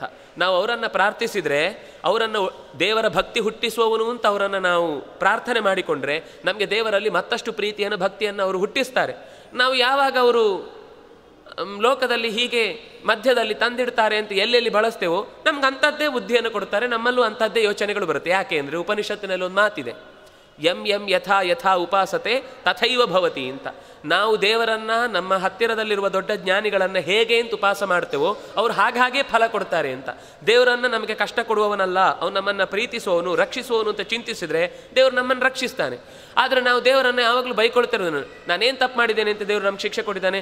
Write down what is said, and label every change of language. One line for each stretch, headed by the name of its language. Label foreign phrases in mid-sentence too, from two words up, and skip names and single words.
Kannada: ನಾವು ಅವರನ್ನು ಪ್ರಾರ್ಥಿಸಿದರೆ, ಅವರನ್ನು ದೇವರ ಭಕ್ತಿ ಹುಟ್ಟಿಸುವವನು ಅಂತ ಅವರನ್ನು ನಾವು ಪ್ರಾರ್ಥನೆ ಮಾಡಿಕೊಂಡ್ರೆ ನಮಗೆ ದೇವರಲ್ಲಿ ಮತ್ತಷ್ಟು ಪ್ರೀತಿಯನ್ನು ಭಕ್ತಿಯನ್ನು ಅವರು ಹುಟ್ಟಿಸ್ತಾರೆ. ನಾವು ಯಾವಾಗ ಅವರು ಲೋಕದಲ್ಲಿ ಹೀಗೆ ಮಧ್ಯದಲ್ಲಿ ತಂದಿಡ್ತಾರೆ ಅಂತ ಎಲ್ಲೆಲ್ಲಿ ಬಳಸ್ತೇವೋ ನಮ್ಗೆ ಅಂಥದ್ದೇ ಬುದ್ಧಿಯನ್ನು ಕೊಡ್ತಾರೆ, ನಮ್ಮಲ್ಲೂ ಅಂಥದ್ದೇ ಯೋಚನೆಗಳು ಬರುತ್ತೆ. ಯಾಕೆ ಅಂದರೆ ಉಪನಿಷತ್ತಿನಲ್ಲಿ ಒಂದು ಮಾತಿದೆ,
Sanskrit: ಯಂ ಯಂ ಯಥಾ ಯಥಾ ಉಪಾಸತೆ ತಥೈವ ಭವತಿ ಅಂತ.
Kannada: ನಾವು ದೇವರನ್ನು, ನಮ್ಮ ಹತ್ತಿರದಲ್ಲಿರುವ ದೊಡ್ಡ ಜ್ಞಾನಿಗಳನ್ನು ಹೇಗೆ ಅಂತ ಉಪಾಸ ಮಾಡ್ತೇವೋ ಅವ್ರು ಹಾಗೆ ಫಲ ಕೊಡ್ತಾರೆ ಅಂತ. ದೇವರನ್ನು ನಮಗೆ ಕಷ್ಟ ಕೊಡುವವನಲ್ಲ, ಅವನು ನಮ್ಮನ್ನು ಪ್ರೀತಿಸುವವನು, ರಕ್ಷಿಸುವವನು ಅಂತ ಚಿಂತಿಸಿದರೆ ದೇವರು ನಮ್ಮನ್ನು ರಕ್ಷಿಸ್ತಾನೆ. ಆದರೆ ನಾವು ದೇವರನ್ನು ಯಾವಾಗಲೂ ಬೈಕೊಳ್ತಿರೋದು, ನಾನೇನು ತಪ್ಪು ಮಾಡಿದ್ದೇನೆ ಅಂತ ದೇವರು ನಮ್ಗೆ ಶಿಕ್ಷೆ ಕೊಟ್ಟಿದ್ದಾನೆ.